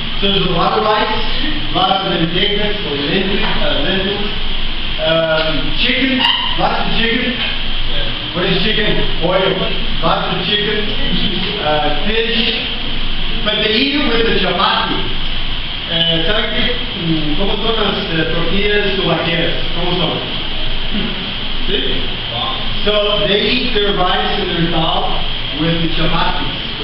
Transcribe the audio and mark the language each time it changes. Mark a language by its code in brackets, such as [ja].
[en] So there's a lot of rice, a lot of lentejas or lentils. Chicken, lots of chicken. What is chicken? Oil. Lots of chicken. Fish. But they eat it with the chapati. [es] ¿Saben qué? ¿Cómo son las tortillas tubaqueras? ¿Cómo son? ¿Sí? [en] So they eat their rice and their dal with the chapatis.